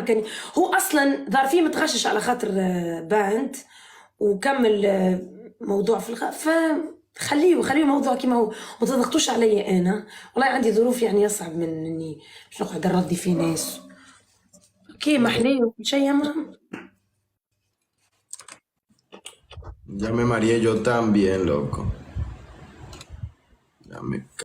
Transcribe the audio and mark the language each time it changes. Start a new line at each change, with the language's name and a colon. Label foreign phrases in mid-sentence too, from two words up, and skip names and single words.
Arabic: كان هو اصلا ظهر فيه متغشش على خاطر باند وكمل موضوع في خليه موضوع كيما هو. ما تضغطوش عليا انا. والله عندي ظروف يعني يصعب من اني باش نقعد نرضي في ناس. اوكي محليه وكل شيء ما
Spanish: Ya me mareé yo también, loco. Ya me